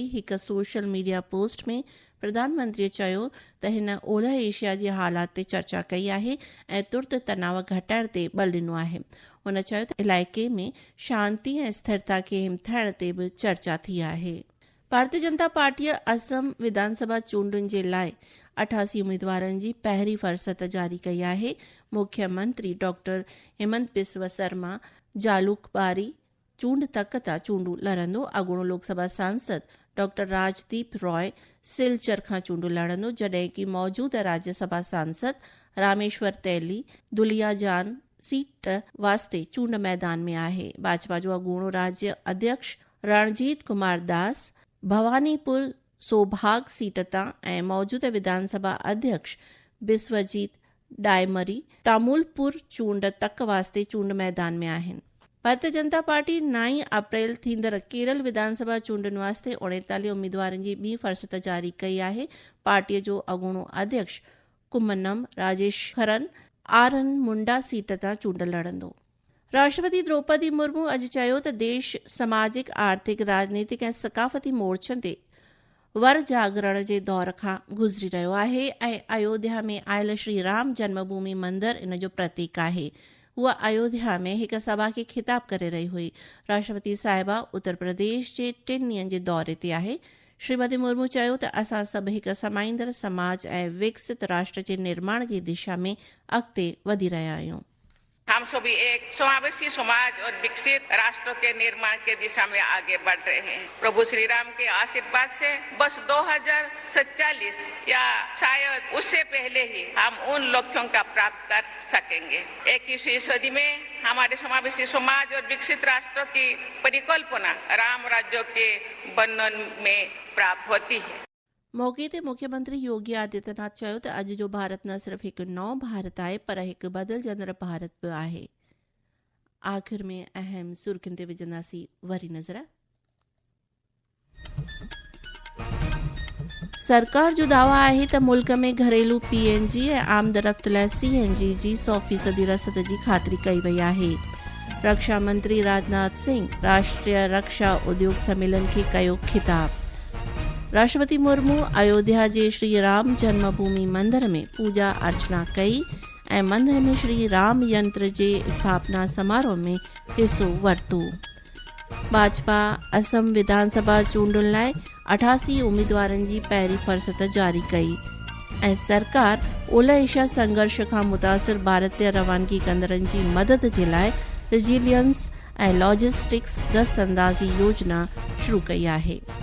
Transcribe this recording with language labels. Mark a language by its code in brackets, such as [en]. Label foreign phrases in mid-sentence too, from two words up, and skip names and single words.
[sd] हिकु सोशल मीडिया पोस्ट में प्रधानमंत्रीअ चयो त हिन ओलह एशिया जे हालात ते चर्चा कई आहे ऐं तुर्त तनाव घटाइण ते बल ॾिनो आहे। हुन चयो त इलाइक़े में शांती ऐं स्थिरता खे हिमथाइण ते बि चर्चा थी आहे। भारतीय जनता पार्टीअ असम विधानसभा चूंडुनि जे लाइ 88 उम्मीदवारनि जी पहिरीं फ़हरिस्त जारी कई आहे। मुख्यमंत्री डॉक्टर हेमंत बिस्व शर्मा जालूकबारी चूंड तक तां चूंडूं लड़ंदो। अॻूणो लोकसभा सांसद डॉक्टर राजदीप रॉय सिलचर खां चूंडूं लड़ंदो, जॾहिं कि मौजूदा राज्यसभा सांसद रामेश्वर तैली दुलियाजान सीट वास्ते चूंड मैदान में आहे। भाजपा जो अॻूणो राज्य अध्यक्ष रणजीत कुमार दास भवानीपुर सोभाग सीट तां ऐं मौजूदा विधानसभा अध्यक्ष बिस्वजीत डायमरी तामुलपुर चूंड तक वास्ते चूंड मैदान में आहिनि। भारतीय जनता पार्टी 9 अप्रैल थींदड़ केरल विधानसभा चूंडुनि वास्ते 39 उम्मीदवारनि जी ॿी फ़हरिस्त जारी कई आहे। पार्टीअ जो अॻूणो अध्यक्ष कुम्मनम राजेश्वरन आरन मुंडा सीट तां चूंड लड़ंदो। राष्ट्रपति द्रौपदी मुर्मू अॼु चयो त देश समाजिक आर्थिक राजनीतिक ऐं सकाफ़ती मोर्चनि ते वर जागरण जे दौर खां गुज़री रहियो आहे ऐं अयोध्या में आयल श्री राम जन्मभूमि मंदरु इन जो प्रतीक आहे। हूअ अयोध्या में हिकु सभा खे ख़िताब करे रही हुई। राष्ट्रपति साहिबा उत्तर प्रदेश जे 3 ॾींहंनि जे दौरे ते आहे। श्रीमती मुर्मू चयो त असां सभु हिकु समाईंदड़ समाज ऐं विकसित राष्ट्र जे निर्माण जी दिशा में अॻिते वधी रहिया आहियूं। [hi] हम सभी एक समावेशी समाज और विकसित राष्ट्र के निर्माण के दिशा में आगे बढ़ रहे हैं। प्रभु श्री राम के आशीर्वाद से बस 2047 या शायद उससे पहले ही हम उन लक्ष्यों का प्राप्त कर सकेंगे। 21वीं सदी में हमारे समावेशी समाज और विकसित राष्ट्र की परिकल्पना राम राज्य के वर्णन में प्राप्त होती है। [sd] मौक़े ते मुख्यमंत्री योगी आदित्यनाथ चयो त अॼु जो भारत न सिर्फ़ हिकु नओं भारत आहे पर हिकु बदिलजंदड़ भारत बि आहे। आख़िर में अहम सुर्ख़ियुनि ते विझंदासीं वरी नज़र। सरकार जो दावा आहे त मुल्क में घरेलू PNG ऐं आमदरफ़्त लाइ CNG जी 100% रसद जी ख़ातिरी कई वई आहे। रक्षा मंत्री राजनाथ सिंह राष्ट्रीय रक्षा उद्योग सम्मेलन खे कयो ख़िताब। राष्ट्रपति मुर्मू अयोध्या जे श्री राम जन्मभूमि मंदिर में पूजा अर्चना कई ऐं मंदिर में श्री राम यंत्र जे स्थापना समारोह में हिस्सो वरितो। भाजपा असम विधानसभा चूंडुनि लाइ 88 उम्मीदवारनि जी पहिरीं फ़हरिस्त जारी कई ऐं सरकार ओलह एशिया संघर्ष खां मुतासिर भारतीय रवानगी कंदड़नि जी मदद जे लाइ रिजिलियंस ऐं लॉजिस्टिक्स दस्तंदाज़ी योजना शुरू कई आहे।